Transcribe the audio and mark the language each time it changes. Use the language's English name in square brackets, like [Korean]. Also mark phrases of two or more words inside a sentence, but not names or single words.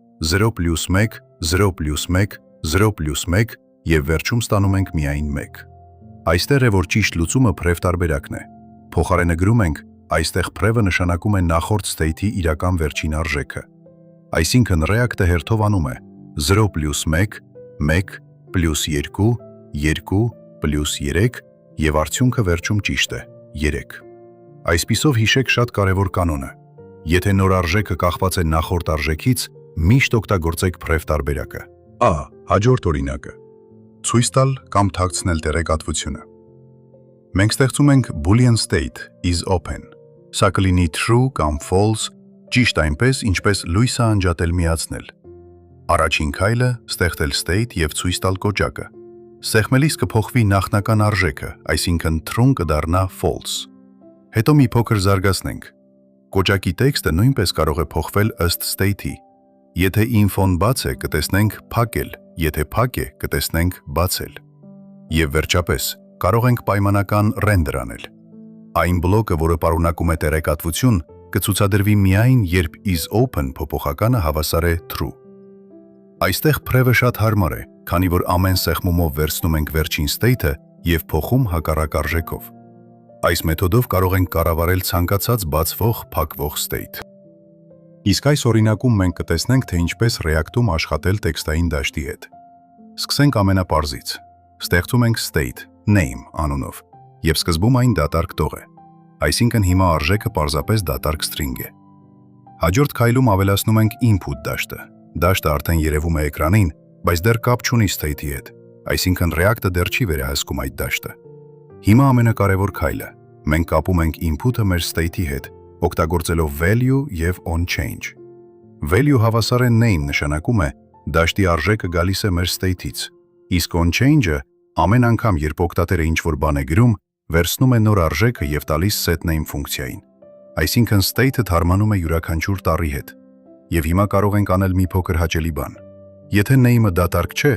[Armenian] 0+1, 0+1, 0+1 եւ վերջում ստանում ենք միայն 1։ Այստեղ է, որ ճիշտ լուծումը փրև տարբերակն է։ Փոխարենը գրում ենք, այստեղ փրևը նշանակում է նախորդ state-ի իրական վերջին արժեքը։ Այսինքն React-ը հերթով անում է 0+1, 1 + 2, 2 + 3 եւ արդյունքը վերջում ճիշտ է։ 3։ Այսպիսով հիշեք շատ կարևոր կանոնը։ Եթե նոր արժեքը կախված է նախորդ արժեքից, միշտ օգտագործեք փրև տարբերակը։ Ա. Հաջորդ օրինակը։ Ցույց տալ կամ թաքցնել տեղեկատվությունը։ Մենք ստեղծում ենք [English] Boolean state is open։ [Armenian] Սա կլինի true կամ false, ճիշտ այնպես, ինչպես լույսը անջատել միացնել։ Առաջին քայլը ստեղծել state եւ ցույց տալ կոճակը։ Սեղմելիս կփոխվի նախնական արժեքը, այսինքն true կդառնա false։ Հետո մի փոքր զարգացնենք։ Կոճակի տեքստը նույնպես կարող է փոխվել ըստ state-ի։ Եթե info-ն բաց է, կտեսնենք փակել, եթե փակ է, կտեսնենք բացել։ Եվ վերջապես, կարող ենք պայմանական render անել։ Այն բլոկը, որը պարունակում է տեղեկատվություն, կցուցադրվի միայն, երբ [English] is open [Armenian] փոփոխականը հավասար է true։ Այստեղ փրևը շատ հարմար է, քանի որ ամեն սեղմումով վերցնում ենք վերջին state-ը եւ փոխում հակառակ արժեքով։ Այս մեթոդով կարող ենք կառավարել ցանկացած բացվող, փակվող state։ Իսկ այս օրինակում մենք կտեսնենք, թե ինչպես React-ում աշխատել տեքստային դաշտի հետ։ Սկսենք ամենապարզից։ Ստեղծում ենք state, name անունով, եւ սկզբում այն դատարկ տող է։ Այսինքն հիմա արժեքը պարզապես դատարկ string է։ Հաջորդ քայլում ավելացնում ենք input դաշտը։ Դաշտը արդեն երևում է էկրանին, բայց դեռ կապ չունի state-ի հետ, այսինքն React-ը դեռ չի վերահսկում այդ դաշտը։ Հիմա ամենակարևոր քայլը։ Մենք կապում ենք input-ը մեր state-ի հետ, օգտագործելով value եւ onChange։ Value հավասար է name նշանակում է դաշտի արժեքը գալիս է մեր state-ից, իսկ onChange-ը ամեն անգամ, երբ օգտատերը ինչ-որ բան է գրում, վերցնում է նոր արժեքը եւ տալիս setName ֆունկցիային։ Այսինքն state-ը թարմանում է յուրաքանչյուր տառի հետ։ Եվ հիմա կարող ենք անել մի փոքր հաճելի բան։ Եթե name-ը դատարկ չէ,